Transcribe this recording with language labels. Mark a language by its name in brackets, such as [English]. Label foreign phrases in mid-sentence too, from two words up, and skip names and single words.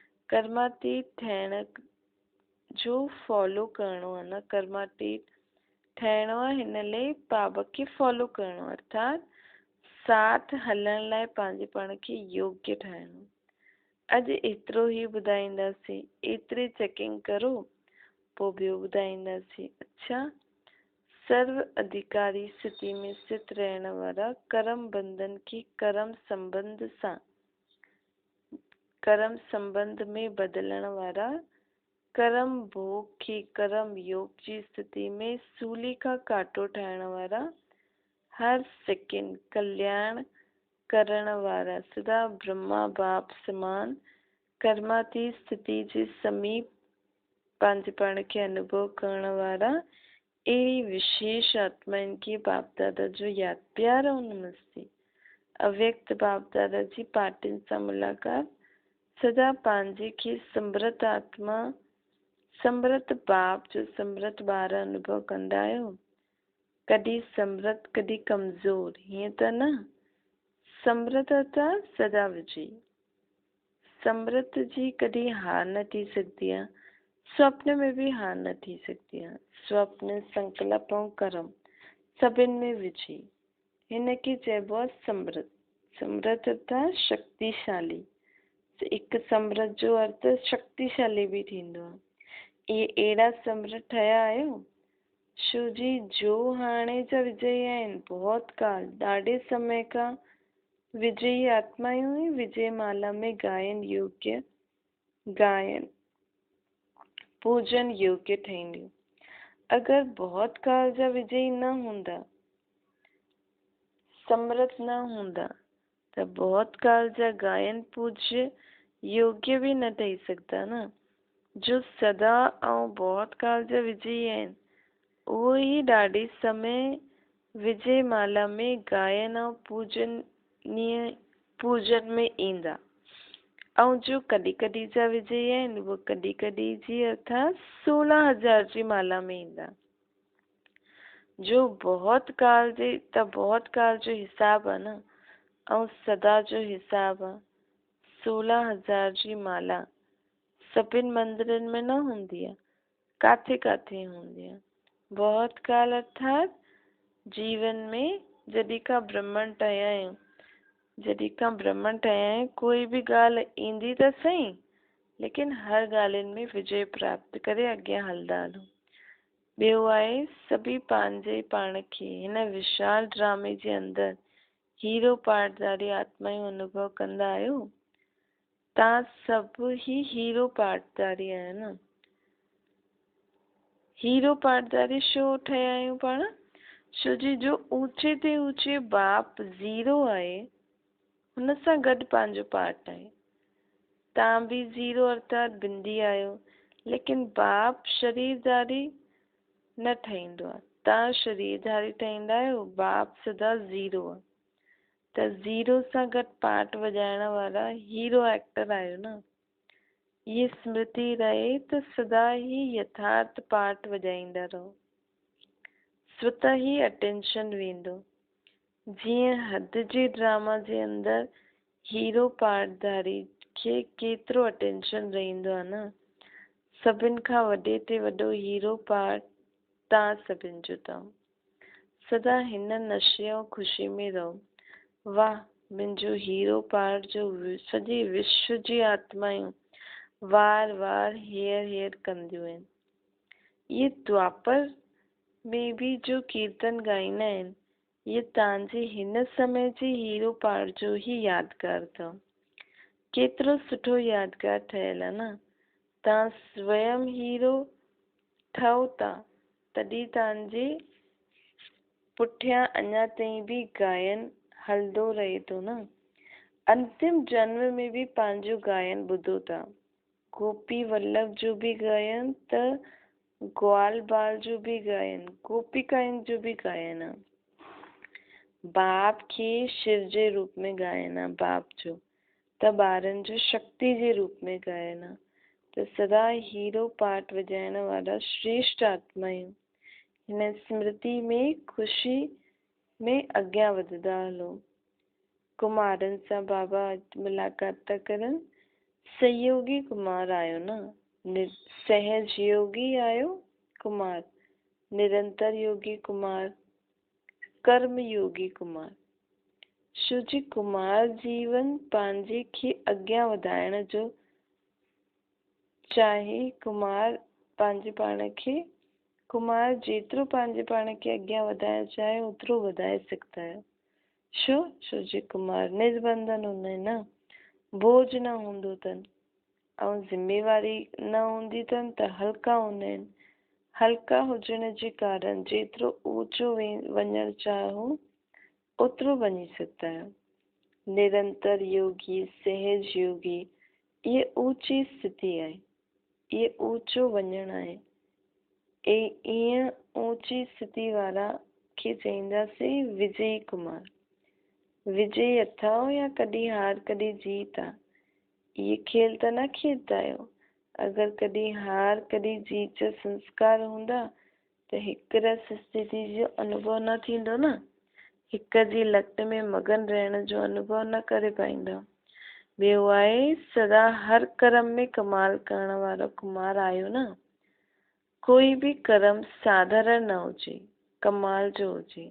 [Sindhi] कर्मातीत ठहिण जो फॉलो करिणो आहे न। कर्मातीत ठहिणो आहे, हिन लाइ बाबा खे फॉलो करणो, अर्थात साथ हलण लाइ पंहिंजे पाण खे योग्य ठाहिणो। अॼु एतिरो ई ॿुधाईंदासीं, एतिरी चेकिंग करो, पोइ ॿियो ॿुधाईंदासीं। अच्छा, सर्व अधिकारी स्थिति में स्थित रहण वारा कर्म बंधन खे कर्म संबंध में बदलण वारा, कर्म भोग खे कर्म योग जी स्थिति में सूली खां कांटो ठाहिण वारा, हर सेकंड कल्याण करण वारा, सदा ब्रह्मा बाप समान कर्मातीत स्थिति जे समीप पंहिंजे पाण खे अनुभव करण वारा, अहिड़ी विशेष आत्माउनि खे बाप दादा जो यादि, प्यार ऐं नमस्ते। अव्यक्त बाप दादा जी पार्टियुनि सां मुलाक़ात, सदा पंहिंजे खे समृत आत्मा, समृत बाप जो समृत ॿार अनुभव कंदा आहियो। कॾहिं समृत कॾहिं कमज़ोर, हीअं त न। समृत त सदा विजयी। समृत जी कॾहिं हार न थी सघंदी आहे, [Hindi] स्वप्न में भी हार न थी सकती है। [Sindhi] स्वप्न, संकल्प ऐं कर्म सभिनि में विझी, हिन खे चइबो आहे समृत। समृत अर्थात शक्तिशाली। हिकु समृत जो अर्थ शक्तिशाली भी थींदो आहे। इहे अहिड़ा समृत ठहिया आहियो छो जी जो हाणे जा विजयी आहिनि, बहुत काल ॾाढे समय खां विजयी आत्मायूं ई विजय माला में गायन पूजन योग्य ठहींदियूं। अगर बहुत काल जा विजयी न हूंदा, समृत न हूंदा, त बहुत काल जा गायन पूज्य योग्य भी न ठही सघंदा न। जो सदा ऐं बहुत काल जा विजयी आहिनि, उहो ई ॾाढे समय विजय माला में गायन ऐं पूजन में ईंदा। ऐं जो कॾहिं कॾहिं जा विजयी आहिनि, उहो कॾहिं कॾहिं जी अर्थात 16,000 जी माला में ईंदा। जो बहुत काल जो हिसाब आहे न, ऐं सदा जो हिसाब आहे। 16,000 जी माला सभिनि मंदिरनि में न हूंदी आहे, काथे काथे हूंदी आहे। बहुत काल अर्थात जीवन में जॾहिं खां ब्रह्मन ठहिया आहियूं, कोई भी ॻाल्हि ईंदी त सही, लेकिन हर ॻाल्हियुनि में विजय प्राप्त करे अॻियां हलंदा हलूं। ॿियो आहे, सभी पंहिंजे पाण खे हिन विशाल ड्रामे जे अंदरि हीरो पार्टधारी आत्मायूं अनुभव कंदा आहियो। तव्हां सभु ही हीरो पार्टधारी आहियो न। हीरो पार्टधारी छो ठहिया आहियूं पाण? छो जी जो ऊंचे ते ऊंचे बाप ज़ीरो आहे, हुन सां गॾु पंहिंजो पार्ट आहे। तव्हां भी ज़ीरो अर्थात बिंदी आहियो, लेकिन बाप शरीरधारी न ठहींदो आहे। तव्हां शरीरधारी ठहींदा आहियो, बाप सदा ज़ीरो आहे। त ज़ीरो सां गॾु पार्ट वॼाइण वारा [English] hero actor [Sindhi] आहियो न। ये स्मृति रहे त सदा ही यथार्थ पार्ट वॼाईंदा रहो, स्वतः ही अटेंशन वेंदो। जीअं हद जे ड्रामा जे अंदरि हीरो पार्टधारी खे केतिरो अटेंशन रहंदो आहे न। सभिनि खां वॾे ते वॾो हीरो पार्ट तव्हां सभिनि जो अथव। सदा हिन नशे ऐं ख़ुशी में रहो। वाह, मुंहिंजो हीरो पार्ट जो सॼे विश्व जी आत्मायूं वार वार हेयर कंदियूं आहिनि। ये द्वापर में भी जो कीर्तन ॻाईंदा आहिनि, ये तव्हांजे हिन समय जे हीरो पार्ट जो ही यादगार अथव। केतिरो सुठो यादगार ठहियल आहे न। तव्हां स्वयं हीरो ठहो था, तॾहिं तव्हांजे पुठियां अञा ताईं भी गायन हलंदो रहे थो न। अंतिम जन्म में भी पंहिंजो गायन ॿुधो था। गोपी वल्लभ जो भी गायन त ग्वाल बाल जो भी गायन, गोपिकाउनि जो भी गायन आहे। बाप खे शिव जे रूप में गायन आहे बाप जो, त ॿारनि जो शक्ति जे रूप में गायन आहे। त सदा हीरो पार्ट वॼाइण वारा श्रेष्ठ आत्मायूं हिन स्मृति में ख़ुशी में अॻियां वधंदा हलो। कुमारनि सां बाबा मुलाक़ात था करनि। सहयोगी कुमार आहियो न, सहज योगी आहियो कुमार। निरंतर योगी कुमार, कर्म योगी कुमार। शुजी कुमार जीवन पांजे खे अॻियां वधाइण जो चाहे कुमार पंहिंजे पाण खे कुमार जेतिरो पंहिंजे पाण खे अॻियां वधाइण चाहे ओतिरो वधाए सघंदा आहियो। छो जी कुमार निर्बंधन हूंदा आहिनि न, बोझ न हूंदो अथनि ऐं ज़िम्मेवारी न हूंदी अथनि त हल्का हूंदा आहिनि। हल्का हुजण जे कारण जेतिरो ऊंचो वञणु चाहो ओतिरो वञी सघंदा आहियो। निरंतर योगी, सहज योगी, ये ऊंची स्थिति आहे, ये ऊंचो वञणु आहे। ईअं ऊंची स्थिति वारा खे चईंदासीं विजय कुमार। विजय अथव या कॾहिं हार कॾहिं जीत आहे, इहे खेल त न खेॾंदा आहियो। अगरि कॾहिं हार कॾहिं जीत जा संस्कार हूंदा त हिकु रस स्थिति जो अनुभव न थींदो न, हिक जी लट में मगन रहण जो अनुभव न करे पाईंदा। ॿियो आहे सदा हर कर्म में कमाल करण वारो कुमार आहियो न। कोई बि कर्म साधारण न हुजे, कमाल जो हुजे।